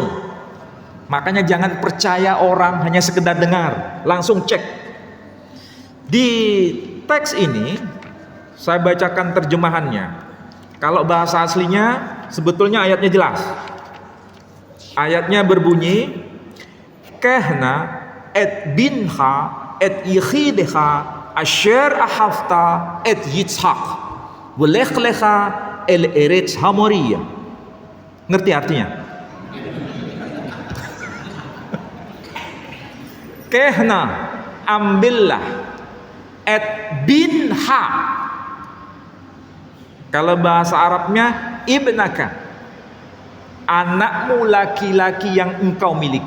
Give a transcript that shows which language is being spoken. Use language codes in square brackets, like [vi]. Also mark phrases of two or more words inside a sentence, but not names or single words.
[id] Makanya jangan percaya orang hanya sekedar dengar, langsung cek. Di teks ini saya bacakan terjemahannya. Kalau bahasa aslinya sebetulnya ayatnya jelas. Ayatnya berbunyi [he] קח נא את בנך את יחידך אשר אהבת את יצחק ולך לך אל ארץ המוריה. [id] Ngerti artinya? Kehna, ambillah, [he] את בנך. [id] Kalau bahasa Arabnya ibnaka, anakmu laki-laki yang engkau miliki.